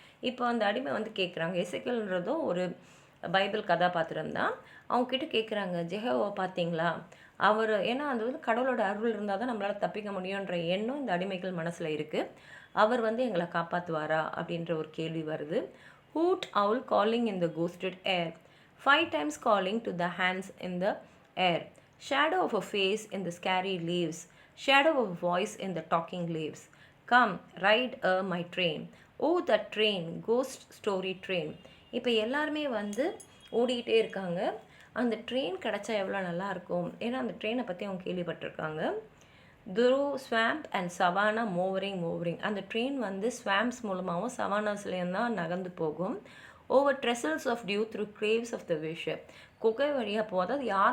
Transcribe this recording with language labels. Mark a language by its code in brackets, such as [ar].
[ta] இப்போ அந்த அடிமை வந்து கேட்குறாங்க. எசேக்கியேல்ன்றதும் ஒரு பைபிள் கதாபாத்திரம் தான். அவங்கக்கிட்ட கேட்குறாங்க, ஜெகோவா பார்த்தீங்களா? அவர் ஏன்னா அது வந்து கடவுளோட அருள் இருந்தால் தான் நம்மளால் தப்பிக்க முடியுன்ற எண்ணம் இந்த அடிமைகள் மனசில் இருக்குது. அவர் வந்து எங்களை காப்பாற்றுவாரா அப்படின்ற ஒரு கேள்வி வருது. [en] Hoot owl calling in the ghosted air, 5 times calling to the hands in the air, shadow of a face in the scary leaves, shadow of a voice in the talking leaves. Come, ride my train. Oh, that train, ghost story train. [ta] இப்போ எல்லாருமே வந்து ஓடிக்கிட்டே இருக்காங்க. அந்த train கிடச்சா எவ்வளோ நல்லாயிருக்கும். ஏன்னா அந்த ட்ரெயினை பற்றி அவங்க கேள்விப்பட்டிருக்காங்க. [en] Through swamp and savannah மூவரிங். [ta] அந்த ட்ரெயின் வந்து ஸ்வாம்ப்ஸ் மூலமாகவும் சவானாஸ்லேயும் தான் நகர்ந்து போகும். [en] Over trestles of dew through graves of the wish. [ta] குகை வழியாக போகும்.